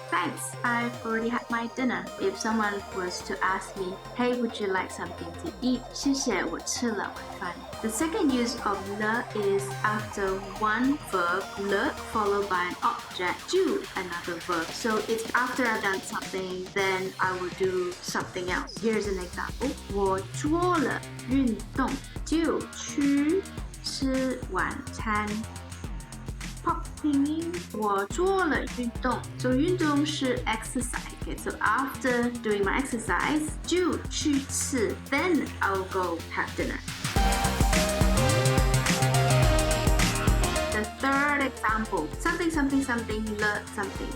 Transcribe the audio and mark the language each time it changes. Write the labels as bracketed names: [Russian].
[English] Thanks, I've already had my dinner. If someone was to ask me, hey, would you like something to eat? [Chinese] 谢谢，我吃了晚饭. [English] The second use of le is after one verb, le, followed by an object, do, another verb. So it's after I've done something, then I will do something else. Here's an example. [Chinese] 我做了运动，就去吃晚餐。 [English] Pop pinyin. [Chinese] 我做了运动. [English] So [Chinese] 运动是 [English] exercise. Okay, so after doing my exercise, [Chinese] 就去吃. [English] Then I'll go have dinner. The third example, something, something, something, le something.